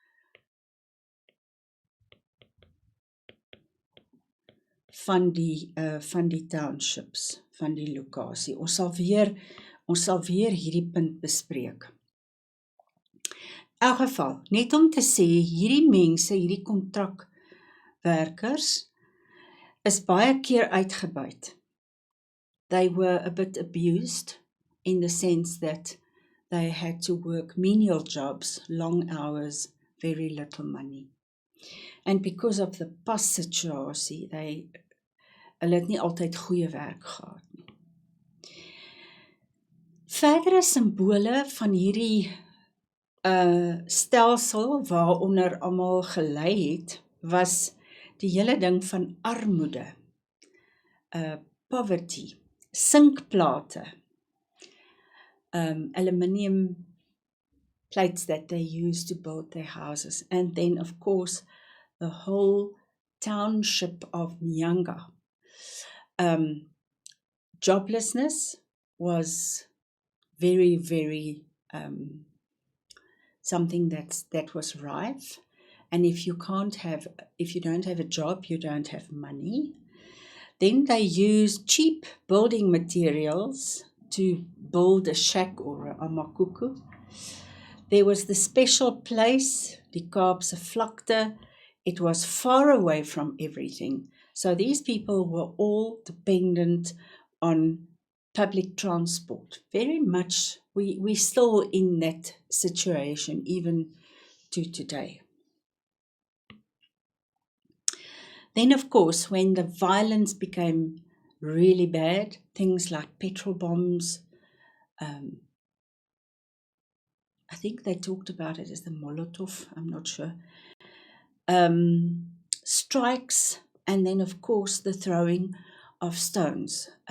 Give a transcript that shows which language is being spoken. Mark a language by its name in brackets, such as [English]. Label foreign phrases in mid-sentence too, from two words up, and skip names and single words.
[Afrikaans] Van die townships, van die lokasie. Ons sal weer hierdie punt bespreek. In elk geval, net om te sê, hierdie mense, hierdie kontrakwerkers, is baie keer uitgebuit. [English] They were a bit abused in the sense that they had to work menial jobs, long hours, very little money. And because of the [Afrikaans] pas situasie, hulle het nie altyd goeie werk gehad nie. Verdere simbole van hierdie stelsel waaronder almal gelei het, was die hele ding van armoede, [English] poverty, sinkplate, aluminium plates that they used to build their houses, and then of course the whole township of Nyanga. Joblessness was very, very something that was rife, and if you don't have a job, you don't have money. Then they used cheap building materials to build a shack or a makuku. There was the special place, [Afrikaans] die Kaapse vlakte. [English] It was far away from everything. So these people were all dependent on public transport. Very much, we're still in that situation, even to today. Then, of course, when the violence became really bad, things like petrol bombs, I think they talked about it as the Molotov, I'm not sure, strikes, and then, of course, the throwing of stones.